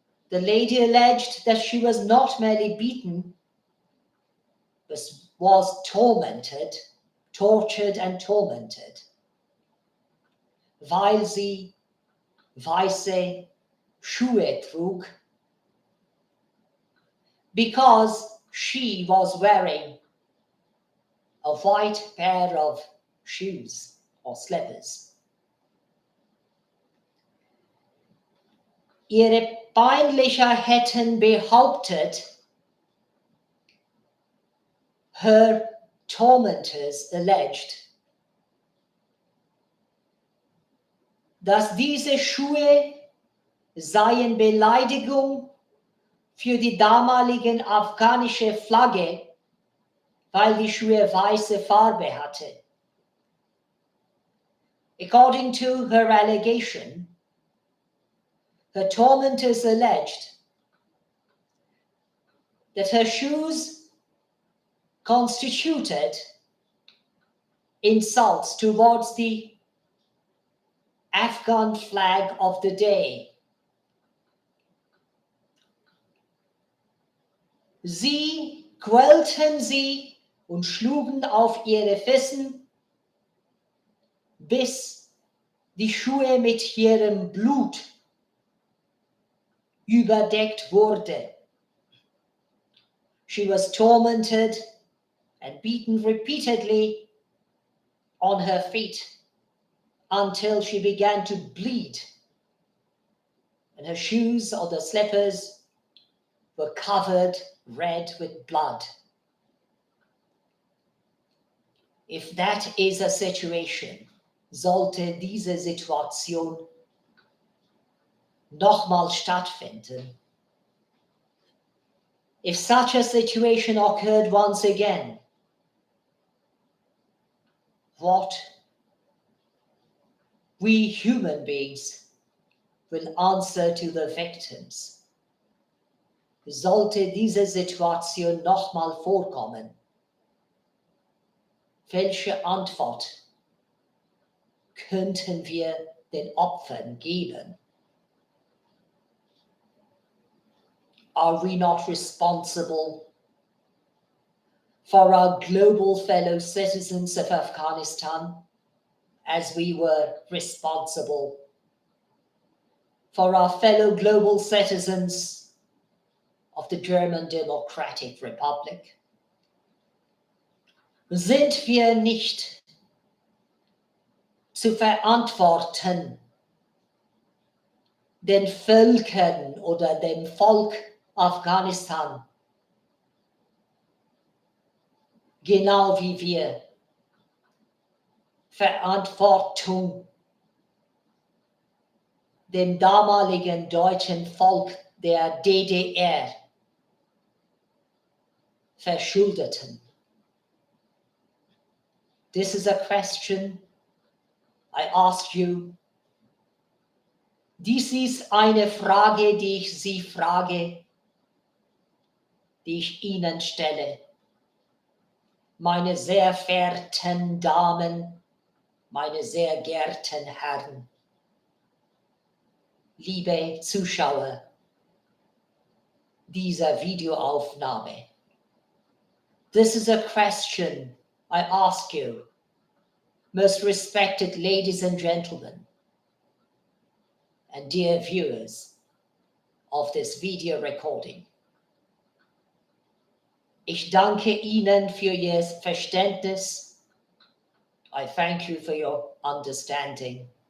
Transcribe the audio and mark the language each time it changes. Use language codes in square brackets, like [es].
[en] The lady alleged that she was not merely beaten, but was tortured and tormented, [de] weil sie weiße Schuhe trug, [en] because she was wearing a white pair of shoes or slippers. [de] Ihre Peinlicher hätten behauptet, [en] her tormentors alleged, [de] dass diese Schuhe seien Beleidigung für die damaligen afghanische Flagge, weil die Schuhe weiße Farbe hatte. [en] According to her allegation, her tormentors alleged that her shoes constituted insults towards the Afghan flag of the day. [de] Sie quälten sie und schlugen auf ihre Füßen, bis die Schuhe mit ihrem Blut überdeckt wurden. [en] She was tormented and beaten repeatedly on her feet until she began to bleed, and her shoes or the slippers were covered red with blood. If that is a situation, [de] sollte diese Situation nochmal stattfinden, [en] if such a situation occurred once again, what we human beings will answer to the victims. [de] Sollte diese Situation nochmal vorkommen, welche Antwort könnten wir den Opfern geben? [en] Are we not responsible for our global fellow citizens of Afghanistan as we were responsible for our fellow global citizens of the German Democratic Republic? [de] Sind wir nicht zu verantworten den Völkern oder dem Volk Afghanistan, genau wie wir Verantwortung dem damaligen deutschen Volk der DDR verschuldeten? [en] This is a question I ask you. [de] Dies ist eine Frage, die ich Sie frage, die ich Ihnen stelle. Meine sehr verehrten Damen, meine sehr geehrten Herren, liebe Zuschauer dieser Videoaufnahme. [en] This is a question I ask you, most respected ladies and gentlemen, and dear viewers of this video recording. [de] Ich danke Ihnen für Ihr Verständnis. [en] I thank you for your understanding.